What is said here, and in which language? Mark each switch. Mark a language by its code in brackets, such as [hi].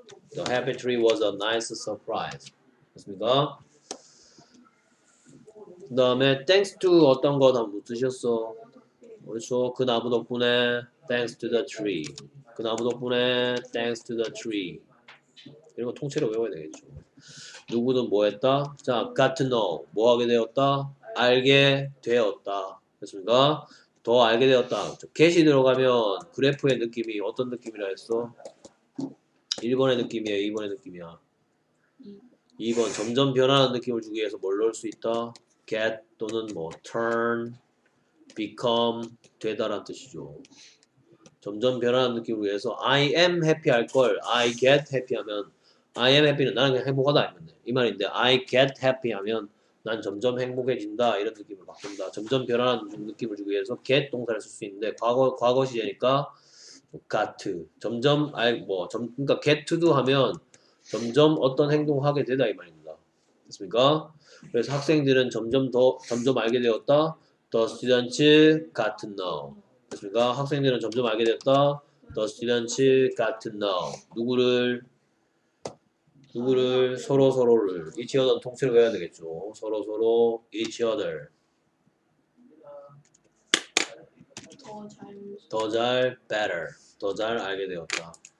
[en] The happy tree was a nice surprise. [ko] 됐습니까? 그 다음에 [en] thanks to [ko] 어떤 것 한번 쓰셨어. 그렇죠. 그 나무 덕분에 [en] thanks to the tree. [ko] 그 나무 덕분에 thanks to the tree. 이런 거 통째로 외워야 되겠죠. 누구는 뭐 했다? 자, [en] got to know. [ko] 뭐 하게 되었다? 알게 되었다. 됐습니까? 더 알게 되었다. get이 들어가면 그래프의 느낌이 어떤 느낌이라 했어? 1번의 느낌이에요? 2번의 느낌이야? 2번. 점점 변하는 느낌을 주기 위해서 뭘 넣을 수 있다? get 또는 뭐 turn, become, 되다라는 뜻이죠. 점점 변하는 느낌을 위해서 [en] I am happy [ko] 할 걸 [en] I get happy [ko] 하면 I am happy는 나는 그냥 행복하다 이 말인데 I get happy 하면 난 점점 행복해진다 이런 느낌을 바꾼다. 점점 변화하는 느낌을 주기 위해서 get 동사를 쓸 수 있는데 과거 시제니까 got to 점점 그러니까 [en] get to do [ko] 하면 점점 어떤 행동을 하게 되다 이 말입니다. 됐습니까? 그래서 학생들은 점점 알게 되었다. [en] The students got to know. [ko] 됐습니까? 학생들은 점점 알게 되었다. [en] The students got to know. [ko] 누구를 서로를 [en] each other [ko] 는 통째로 외워야 되겠죠. 서로 [en] each other [ko] 더 잘 better 더 잘 알게 되었다.